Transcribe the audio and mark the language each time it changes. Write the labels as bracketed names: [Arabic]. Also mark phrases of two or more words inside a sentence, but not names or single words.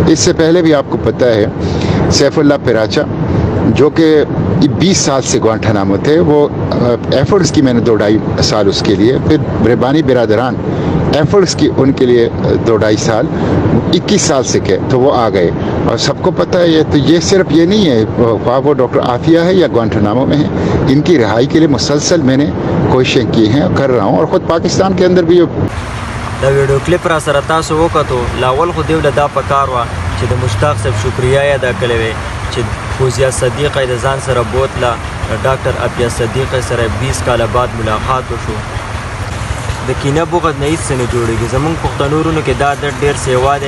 [Urdu] اس سے پہلے بھی آپ کو پتہ ہے سیف اللہ پیراچا جو کہ 20 سال سے گوانٹانامو تھے، وہ ایفرٹس کی میں نے 2.5 سال اس کے لیے، پھر ربانی برادران ایفرٹس کی ان کے لیے 2.5 سال 21 سال سے کہے تو وہ آ گئے. اور سب کو پتہ ہے تو یہ صرف یہ نہیں ہے خواہ وہ ڈاکٹر عافیہ ہے یا گوانٹانامو میں ہے، ان کی رہائی کے لیے مسلسل میں نے کوششیں کی ہیں کر رہا ہوں. اور خود پاکستان کے اندر بھی [Pashto] دا ویډیو کلیپ را سره تاسو وکتو. لاول خو دیو دا پکار وه چې د مشتاق صاحب شکریه یې ادا کړې وې چې فوزیه صدیقه د ځان سره بوتله. ډاکټر عطیه صدیقه سره 20 کاله بعد ملاقات وشو. د کینه بغض نه هېڅ څه نه جوړېږي. زموږ پښتنو ورونو کې دا درد ډېر سیوا دی.